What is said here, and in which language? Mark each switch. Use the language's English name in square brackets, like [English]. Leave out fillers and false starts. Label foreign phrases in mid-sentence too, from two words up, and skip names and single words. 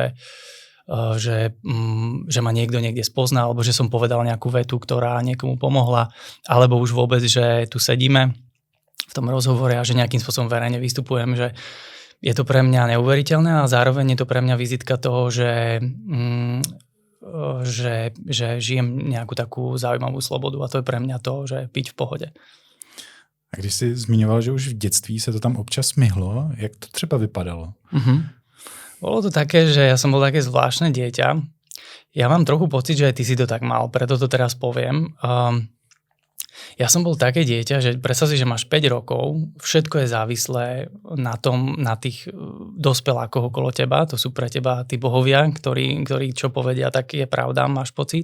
[Slovak] že ma niekto niekde spozná, alebo že som povedal nejakú vetu, ktorá niekomu pomohla, alebo už vôbec, že tu sedíme v tom rozhovore a že nejakým spôsobom verejne vystupujem, že je to pre mňa neuveriteľné a zároveň je to pre mňa vizitka toho, že žijem nejakú takú zaujímavú slobodu, a to je pre mňa to, že byť v pohode. [Czech] A když jsi zmiňoval, že už v dětství se to tam občas myhlo, jak to třeba vypadalo? [Slovak] Bolo to také, že ja som bol také zvláštne dieťa. Ja mám trochu pocit, že aj ty si to tak mal, preto to teraz poviem. Ja som bol také dieťa, že predstav si, že máš 5 rokov, všetko je závislé na tých dospelákoch okolo teba, to sú pre teba tí bohovia, ktorí čo povedia, tak je pravda, máš pocit.